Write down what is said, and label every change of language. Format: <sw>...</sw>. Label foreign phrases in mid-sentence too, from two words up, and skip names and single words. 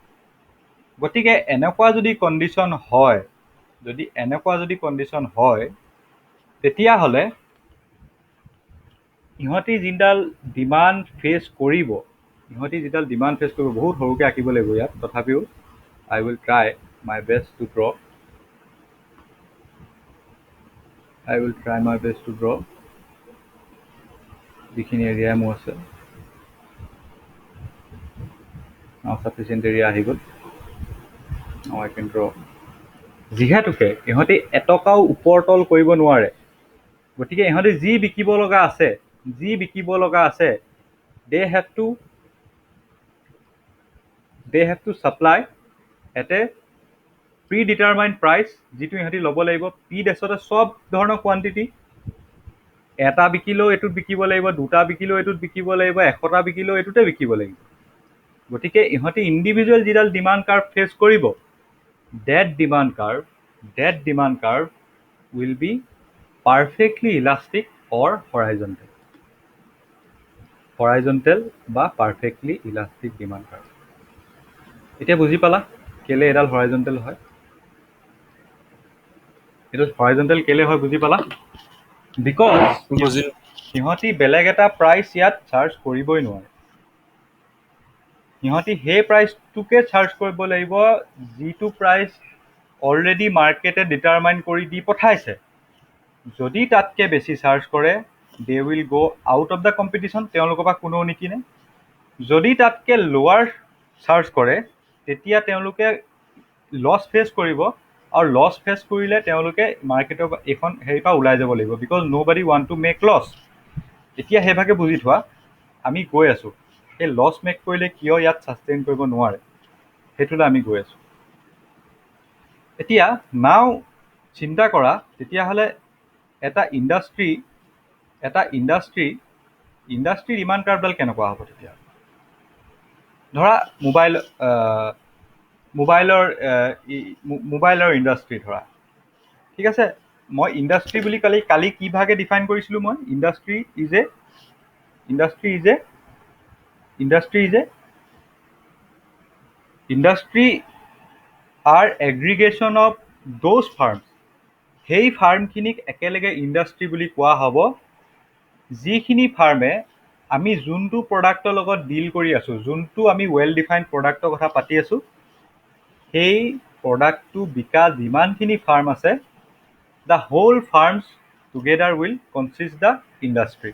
<as>গতিকে এনেকুৱা যদি কণ্ডিশ্যন হয়, তেতিয়াহ'লে ইহঁতি যিডাল</as> <en>demand face</en> <as>কৰিব, বহুত সৰুকৈ আঁকিব লাগিব ইয়াত, তথাপিও I will try my best to draw. যিখিনি এৰিয়া মোৰ আছে,</as> <en>sufficient area</en> <as>আহি গ'ল।</as> <en>Now I can draw.</en> <as>যিহেতুকে ইহঁতি এটকাও ওপৰ তল কৰিব নোৱাৰে, গতিকে ইহঁতি যি বিকিব লগা আছে,</as> <en>they have to supply at a pre-determined price,</en> <as>যিটো ইহঁতি ল'ব লাগিব। ডেছতে চব ধৰণৰ কোৱান্টিটি, এটা বিকিলেও এইটোত বিকিব লাগিব, দুটা বিকিলেও এইটোত বিকিব লাগিব, 100টা বিকিলেও এইটোতে বিকিব লাগিব। গতিকে ইহঁতি ইণ্ডিভিজুৱেল যিডাল</as> <en>demand curve</en> <as>ফেচ কৰিব,</as> <en>that demand curve will be perfectly elastic or horizontal বা perfectly elastic demand curve.</en> <as>এতিয়া বুজি পালা কেলে এডাল হৰাইজণ্টেল হয়? এইটো হৰাইজণ্টেল কেলে হয় বুজি পালা? বিকজ সিহঁতি বেলেগ এটা প্ৰাইচ ইয়াত চাৰ্জ কৰিবই নোৱাৰে। সিহঁতি সেই প্ৰাইচটোকে চাৰ্জ কৰিব লাগিব যিটো প্ৰাইচ অলৰেডি মাৰ্কেটে ডিটাৰমাইন কৰি দি পঠাইছে। যদি তাতকৈ বেছি চাৰ্জ কৰে,</as> <en>they will go out of the competition,</en> <as>তেওঁলোকৰ পৰা কোনেও নিকিনে। যদি তাতকৈ লোৱাৰ চাৰ্জ কৰে, তেতিয়া তেওঁলোকে</as> <en>loss face</en> <as>কৰিব, আৰু</as> <en>loss face</en> <as>কৰিলে তেওঁলোকে মাৰ্কেটৰ এইখন হেৰিৰ পৰা ওলাই যাব লাগিব, বিকজ</as> <en>nobody want to make loss.</en> <as>এতিয়া সেইভাগে বুজি থোৱা, আমি গৈ আছোঁ সেই</as> <en>loss make</en> <as>কৰিলে কিয় ইয়াত ছাষ্টেইন কৰিব নোৱাৰে, সেইটোলৈ আমি গৈ আছোঁ। এতিয়া নাও চিন্তা কৰা, তেতিয়াহ'লে এটা</as> <en>industry demand</en> <as>কাৰ্ভডাল কেনেকুৱা হ'ব? তেতিয়া ধৰা মোবাইলৰ ইণ্ডাষ্ট্ৰী ধৰা, ঠিক আছে। মই ইণ্ডাষ্ট্ৰী বুলি কালি কিভাগে ডিফাইন কৰিছিলোঁ? মই</as> <en>industry are aggregation of those firms,</en> <as>সেই ফাৰ্মখিনিক একেলগে ইণ্ডাষ্ট্ৰী বুলি কোৱা হ'ব যিখিনি ফাৰ্মে আমি যোনটো প্ৰডাক্টৰ লগত ডিল কৰি আছোঁ, যোনটো আমি</as> <en>well defined</en> <as>প্ৰডাক্টৰ কথা পাতি আছোঁ, সেই প্ৰডাক্টটো বিকা যিমানখিনি ফাৰ্ম আছে,</as> <en>the whole firms together will consist the industry.</en>